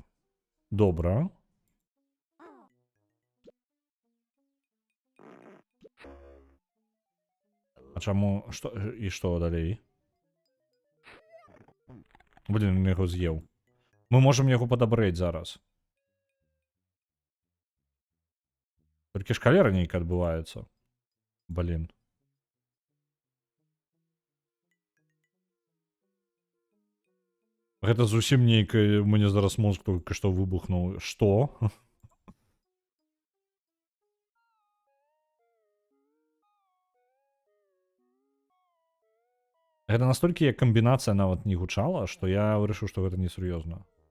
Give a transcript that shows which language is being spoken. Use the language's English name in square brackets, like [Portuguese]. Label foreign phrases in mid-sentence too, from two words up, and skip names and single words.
[Ukrainian] Добре. А чому? І що далі? Блін, він його з'їв. Ми можемо його подобрати зараз. Тільки шкалера нейка відбувається. Блін. [Belarusian] Гэта зусім нейкае, мне зараз мозг только што выбухнуў. Што? Гэта настолькі як камбінацыя нават не гучала, што я вырашыў, што гэта несур'ёзна.